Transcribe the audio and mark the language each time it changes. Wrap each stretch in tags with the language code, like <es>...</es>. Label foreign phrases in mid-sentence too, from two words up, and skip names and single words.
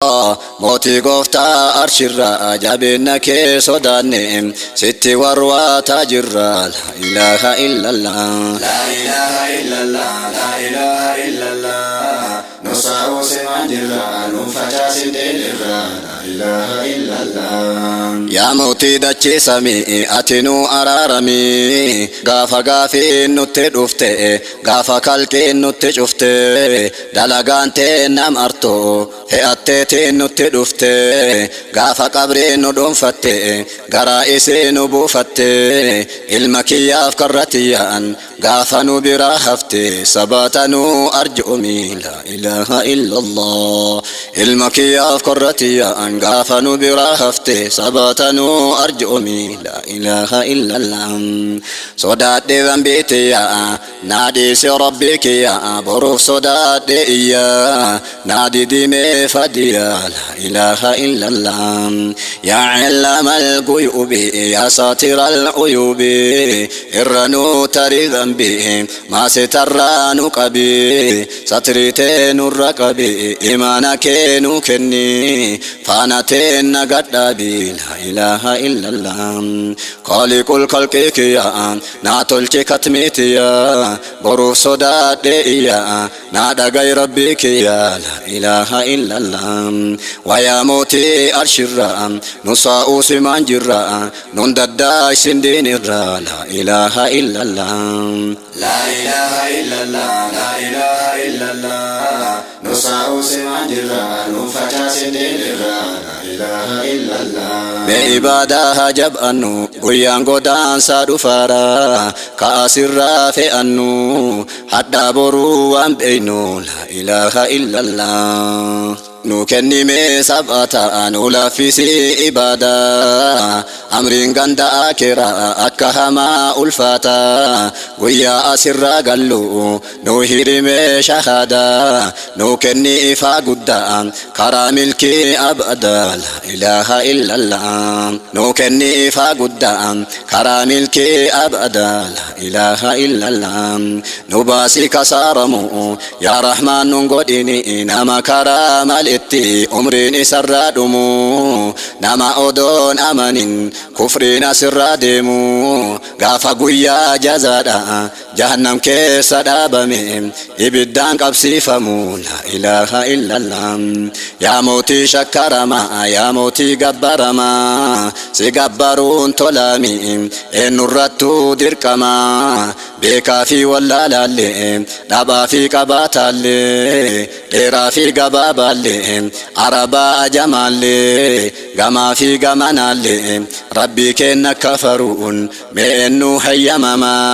<om>Mootii gooftaa arshirra, jabinna kee sodaanne, sitti warwaataa jirra.</om> <ar>لا إله إلا الله. لا إله إلا الله، لا إله إلا الله.</ar> <om>Nu sa'uu simaan jirra, nu facaasin deenirra.</om> <ar>لا إله إلا الله.</ar> <om>Yaa mootii dachee samii, ati nu araarami. Gaafa gaafii nutti dhufte, gaafa kalqii nutti cufte, dalagaan tee nam arto, fe'attee tee nutti dhufte. Gaafa qabrii nu dhuunfatte, garaa isii nu buufatte, ilma kiyyaaf karra tiyyaan, gaafa nu biraa hafte, sabaata nu arjoomii.</om> <ar>لا إله إلا الله.</ar> <om>Ilma kiyyaaf karra tiyyaan, gaafa nu biraa hafte, sabaata nu arjoomii.</om> <ar>لا إله إلا الله.</ar> <om>Sodaadhe dhanbii tiyya, naa dhiise rabbii kiyya, boruuf sodaadhe iyya, naa didime fadiyya.</om> <ar>لا إله إلا الله. يا علام الغيوب، يا ساتر العيوب,</ar> <om>irra nu tari dhanbii, maa sitarraa nu qabi, satrii tee nurra qabi, imaana kee nu kenni, faana tee na gadhaabi.</om> <ar>لا إله إلا الله. خالق الخلق</ar> <om>kiyya, naa tolche katmii tiyya, boruuf sodaadhe iyya, naa dhaga'i rabbii kiyya.</om> <ar>لا إله إلا الله.</ar> <om>Wayaa mootii arshirra, nu saa'uu simaan jirra, nun daddaa isin diinirra.</om> <ar>لا إله إلا الله. لا إله إلا الله، لا إله إلا الله.</ar> <om>Nu sa'uu simaan jirra, nu facaasin diinirra.</om> <ar>لا إله إلا الله.</ar> <om>Mee ibaadaa haa jab'annu, guyyaan godaansaa dhufaara, ka asirraa fe'annu, hadhaa boruu waan beeynu.</om> <ar>لا إله إلا الله.</ar> <om>Nu kennime sab'a ta'a, nu laaffisi ibaadaa. Amriin ganda akeera akka hamaa ulfaata, guyyaa asirraa gallu, nu hirime shahaada. Nu kenni ifaa guddaa, karaa milkii abada.</om> <ar>لا إله إلا الله.</ar> <om>Nu kenni ifaa guddaa, karaa milkii abada.</om> <ar>لا إله إلا الله.</ar> <om>Nu baasi kasaaramu, yaa Rahmaan nun godhini, nama karaa malitti umriin isarraa dhumu, nama odoon amanin kufriin asirraa deemu, gaafa guyyaa jazaadha, jahannam keessa dhaabame, ibiddaan qabsiifamu.</om> <ar>لا إله إلا الله.</ar> <om>Yaa mootii shakkarama, yaa mootii gabbarama, si gabbaruun tolami, eenyurrattuu dirqama, beekaa fi wallaalaalle, dhabaa fi qabaataalle, dheeraa fi gabaabaalle, arabaa ajamaalle, gamaa fi gamanaalle, rabbii keenna kafaruun, mee eenyu hayyamama,</om>